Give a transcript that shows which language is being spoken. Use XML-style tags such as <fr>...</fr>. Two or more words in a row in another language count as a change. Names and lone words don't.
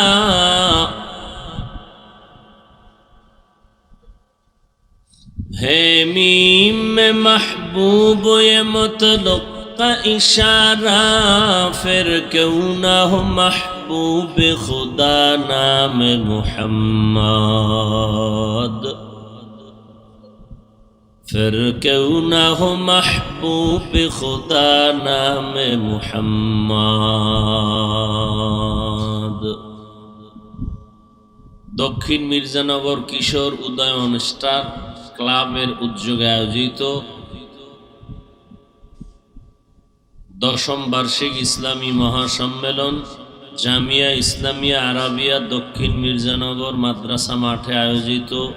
<ur>ہے میم میں محبوب یہ مطلق کا اشارہ پھر کیوں نہ ہو محبوب خدا نام محمد پھر کیوں نہ ہو محبوب خدا نام</ur> <bn>محمد দক্ষিণ মির্জানগর কিশোর উদয়ন স্টার ক্লাবের উদ্যোগে আয়োজিত 10ম বার্ষিক ইসলামী মহাসম্মেলন জামিয়া ইসলামিয়া আরাবিয়া দক্ষিণ মির্জানগর মাদ্রাসা মাঠে আয়োজিত</bn>